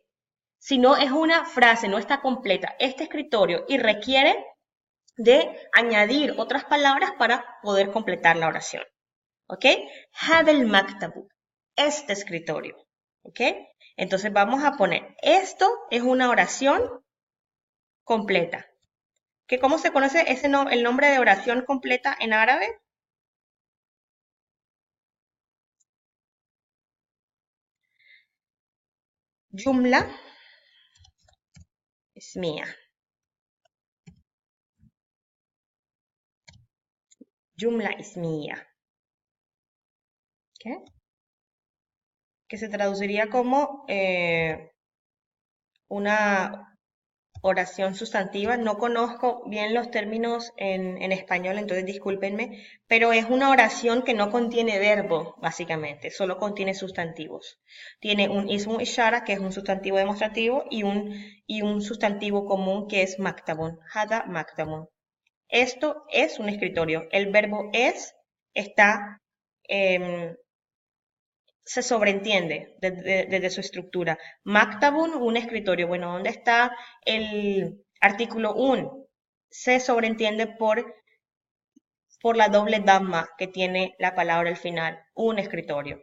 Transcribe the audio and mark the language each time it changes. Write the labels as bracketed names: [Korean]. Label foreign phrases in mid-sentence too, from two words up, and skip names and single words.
[Spanish] Sino es una frase, no está completa. Este escritorio y requiere de añadir otras palabras para poder completar la oración. ¿Ok? [Arabic] هذا المكتب, [Spanish] este escritorio. ¿Ok? Entonces vamos a poner, esto es una oración completa. ¿Cómo se conoce el nombre de oración completa en árabe? [Arabic] جملة اسمية. جملة اسمية. [Spanish] ¿Okay? Que se traduciría como una oración sustantiva. No conozco bien los términos en español, entonces discúlpenme, pero es una oración que no contiene verbo, básicamente, solo contiene sustantivos. Tiene un [Arabic] اسم إشارة, [Spanish] que es un sustantivo demostrativo, y un sustantivo común, que es maktabun, [Arabic] هذا مكتب. [Spanish] Esto es un escritorio. El verbo es está se sobreentiende desde su estructura. Maktabun, un escritorio. Bueno, ¿dónde está el artículo un? Se sobreentiende por la doble damma que tiene la palabra al final, un escritorio.